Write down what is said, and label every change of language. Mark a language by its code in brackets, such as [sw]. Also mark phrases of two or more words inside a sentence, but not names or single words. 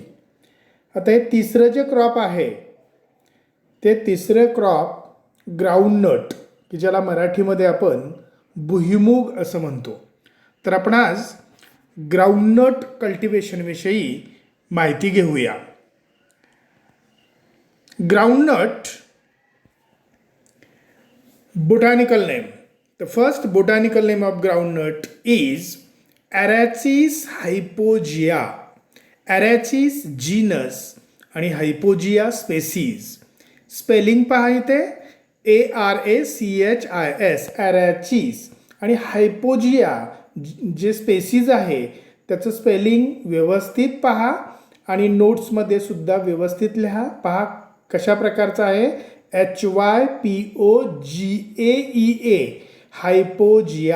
[mr] आता हे तिसरं जे क्रॉप आहे ते तिसरे [en] crop groundnut [mr] की ज्याला मराठीमध्ये आपण भुईमूग असं म्हणतो. तर आपण आज [en] groundnut cultivationविषयी [mr] माहिती घेऊया. [en] ग्राउंडनट botanical name. The first botanical name of groundnut is Arachis hypogea. Arachis genus आणि hypogea species. [mr] स्पेलिंग पहा इथे ARACHIS Arachis आणि हायपोजिया जे स्पेसीज आहे त्याचं स्पेलिंग व्यवस्थित पहा आणि नोट्समध्ये सुद्धा व्यवस्थित लिहा. पहा कशा प्रकारचं आहे. HYPOGAEA हायपोजिया.